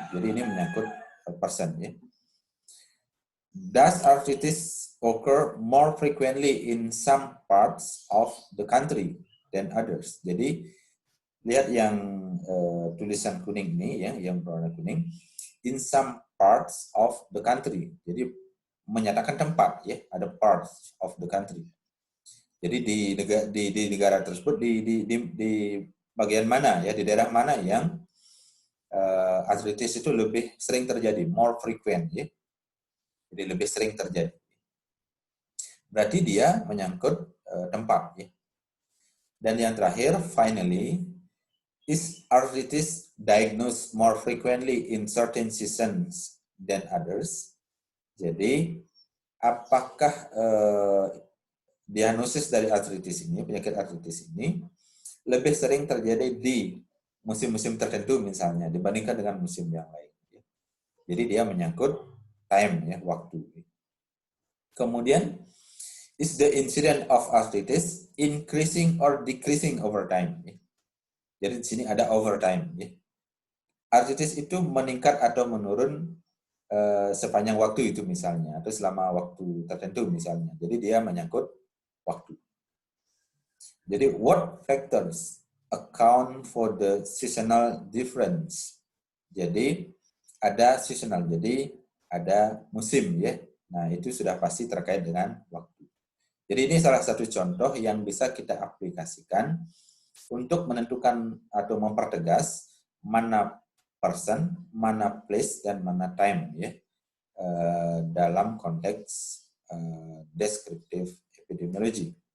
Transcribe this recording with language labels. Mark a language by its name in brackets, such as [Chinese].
[Indonesian] Jadi ini menyangkut person ya. [English] Does arthritis occur more frequently in some parts of the country than others? [Indonesian] Jadi lihat yang tulisan kuning ini ya, yang berwarna kuning. [English] In some parts of the country. [Indonesian] Jadi menyatakan tempat ya, ada [English] parts of the country. [Indonesian] Jadi di negara tersebut di bagian mana ya, di daerah mana yang arthritis itu lebih sering terjadi, [English] more frequent [Indonesian] ya. Jadi lebih sering terjadi. Berarti dia menyangkut tempat ya. Dan yang terakhir, [English] finally, is arthritis diagnosed more frequently in certain seasons than others? [Indonesian] Jadi, apakah diagnosis dari arthritis ini, penyakit arthritis ini, lebih sering terjadi di musim-musim tertentu misalnya, dibandingkan dengan musim yang lain. Jadi dia menyangkut time, ya, waktu. Kemudian, [English] is the incidence of arthritis increasing or decreasing over time? [Indonesian] Jadi di sini ada [English] over time. [Indonesian] Arthritis itu meningkat atau menurun sepanjang waktu itu misalnya, atau selama waktu tertentu misalnya. Jadi dia menyangkut waktu. Jadi [English] what factors account for the seasonal difference? [Indonesian] Jadi ada seasonal, jadi ada musim ya. Nah itu sudah pasti terkait dengan waktu. Jadi ini salah satu contoh yang bisa kita aplikasikan untuk menentukan atau mempertegas mana person, mana place, dan mana time ya dalam konteks deskriptif epidemiologi.